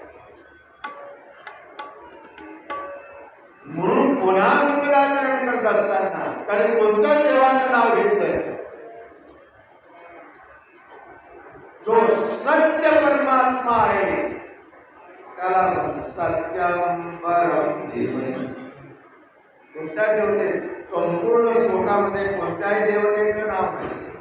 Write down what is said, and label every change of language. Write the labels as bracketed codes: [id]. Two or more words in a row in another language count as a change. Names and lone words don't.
[mr] म्हणून पुन्हा मंगलाचरण करत असताना कारण कोणत्या देवाचं नाव घेतलं जो सत्य परमात्मा आहे त्याला [sa] सत्यं परं धीमहि [mr] कोणत्या देवते संपूर्ण श्लोकामध्ये कोणत्याही देवतेचं नाव नाही